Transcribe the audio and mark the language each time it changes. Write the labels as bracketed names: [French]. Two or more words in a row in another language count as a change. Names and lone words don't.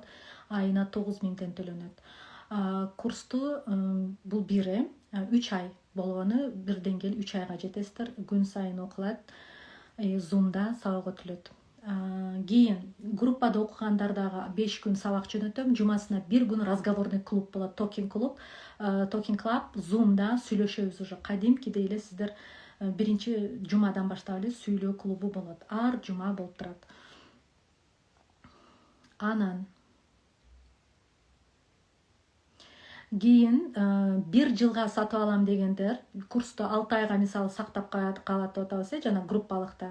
[Kyrgyz] Айына 9000 төлөнөт. Курсту бул бири 3 ай болгону бирден келип 3 айга жетесиздер. Күн сайын окулат. Zoom'da сабак өтүлөт. Кийин группада окугандар дагы 5 күн сабак жөнөтөм. Жумасына 1 күн [Russian] разговорный клуб [Kyrgyz] болот, [English] talking клуб. Talking club [Kyrgyz] Zoom'da сүйлөшөбүз уже. Кадимкидей эле сиздер биринчи жумадан баштап эле сүйлөө клубу болот. Ар жума болуп турат. Анан кийин 1 жылга сатып алам дегендер курсту 6 айга мисалы сактап калат деп атабыз, жана группалыкта.